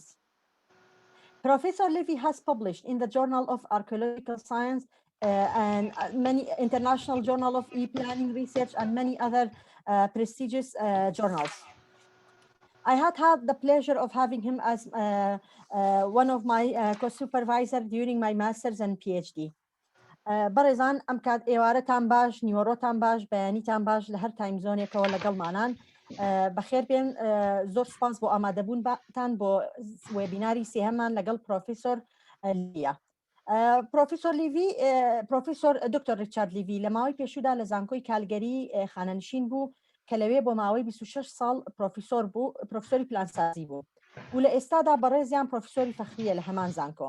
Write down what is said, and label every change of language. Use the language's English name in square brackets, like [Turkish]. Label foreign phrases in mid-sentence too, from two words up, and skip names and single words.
[English] Professor Levy has published in the Journal of Archaeological Science and many international journal of e-planning research and many other prestigious journals. I had the pleasure of having him as one of my co-supervisors during my master's and PhD. [Central Kurdish] بەڕێزان ئەم کات ئێوارەتان باش، نیوەڕۆتان باش، بەیانیتان باش لە هەر [English] time zone [Central Kurdish] لەگەڵمانان بەخێر بێن. زۆر سپاس بۆ ئامادەبوونتان بۆ وێبیناری سێهەممان لەگەڵ پرۆفیسۆر لیڤیە. پرۆفیسۆر لیڤی، پرۆفیسۆر دکتۆر ریچارد لیڤی لە ماوەی پێشودا لە زانکۆی کالگەری خانەنشین بوو کە لەوێ بۆ ماوەی 26 ساڵ پرۆفیسۆر بوو، پرۆفیسۆری پلانسازی بوو و لە ئێستادا بەڕێزیان پرۆفیسۆری فەخریە لە هەمان زانکۆ.